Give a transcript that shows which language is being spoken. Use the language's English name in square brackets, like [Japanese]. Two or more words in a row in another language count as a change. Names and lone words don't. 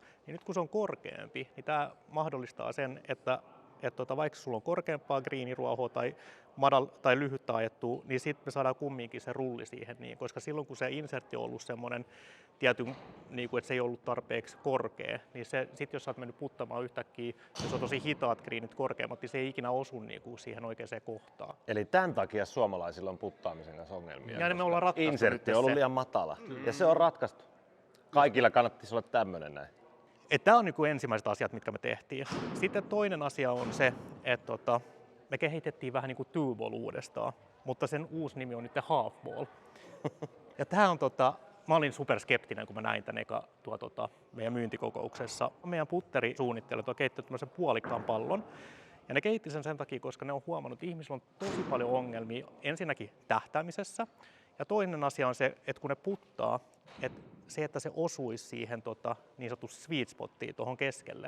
[Finnish] Niin nyt kun se on korkeampi, niin tämä mahdollistaa sen, että vaikka sulla on korkeampaa greeniruohoa tai lyhyttä ajettua, niin sitten me saadaan kumminkin se rulli siihen, niin, koska silloin kun se insertti on ollut semmoinen tietyn, niin kuin, että se ei ollut tarpeeksi korkea, niin sitten jos sä oot mennyt puttamaan yhtäkkiä, jos on tosi hitaat greenit korkeammat, niin se ei ikinä osu niin kuin siihen oikeaan kohtaan. Eli tämän takia suomalaisilla on puttaamisen kanssa ongelmia. Ja me ollaan ratkaistu insertti on ollut liian matala ja se on ratkaistu. Kaikilla kannattaisi olla tämmöinen näin. Tämä on niin kuin ensimmäiset asiat, mitkä me tehtiin. Sitten toinen asia on se, että me kehitettiin vähän niin kuin [English] two ball [Finnish] uudestaan, mutta sen uusi nimi on nyt [English] half ball. [Finnish] Ja tämä on mä olin superskeptinen, kun mä näin tämän meidän myyntikokouksessa. Meidän putterisuunnittelijat on kehittänyt tämmöisen puolikkaan pallon. Ja ne kehitti sen takia, koska ne on huomannut, että ihmisillä on tosi paljon ongelmia ensinnäkin tähtäämisessä. Ja toinen asia on se, että kun ne puttaa, että se osuisi siihen niin sanottu [English] sweet spottiin [Finnish] tuohon keskelle.